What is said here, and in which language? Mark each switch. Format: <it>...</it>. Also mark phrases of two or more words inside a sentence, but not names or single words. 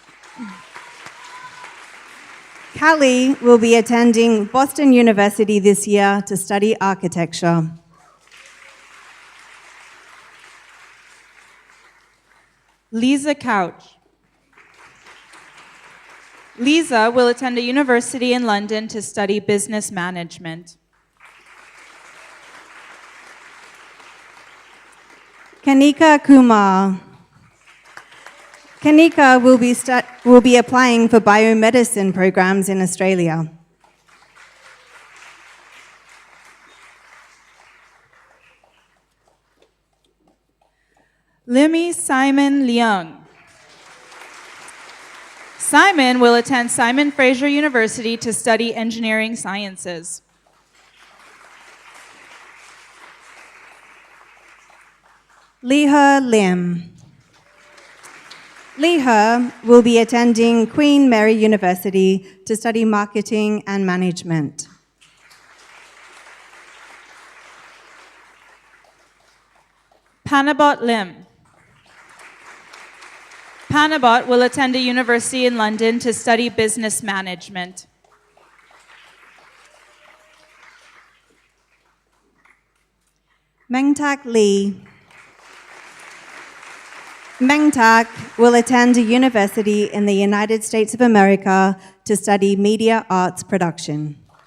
<en>Callie will be attending Boston University this year to study architecture. Lisa Couch. Lisa will attend a university in London to study business management. Kanika Kumar. Kanika will be applying for biomedicine programs in Australia. Limmy Simon Leung. Simon will attend Simon Fraser University to study engineering sciences. Leha Lim. Leha will be attending Queen Mary University to study marketing and management. Panabot Lim. Panabot will attend a university in London to study business management. Mengtak Lee. Mengtak will attend a university in the United States of America to study media arts production.</en>